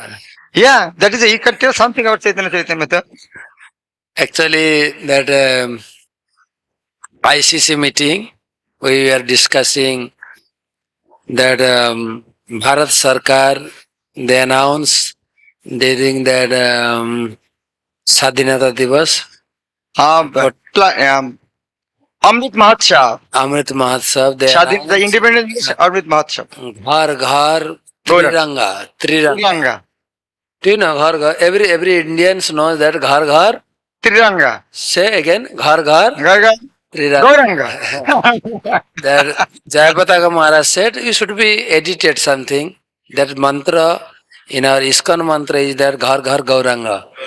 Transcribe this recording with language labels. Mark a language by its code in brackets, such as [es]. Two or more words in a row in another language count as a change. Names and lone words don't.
[en] Yeah, that is you can tell something about Chaitanya Charitamrita. Actually, that ICC meeting, we were discussing that [hi] Bharat Sarkar, [en] they announced during that [hi] Sadhinata Divas. [en] Amrit Mahotsav. Amrit Mahotsav. The Independence Amrit Mahotsav. Ghar Ghar Triranga. Triranga. Do you know Ghar Ghar? Every Indians knows that Ghar Ghar. Triranga. Say again. Ghar Ghar. Ghar Ghar. Triranga. That Jayapataka Maharaj said you should be edited something. That mantra in our ISKCON mantra is that Ghar Ghar Gauranga.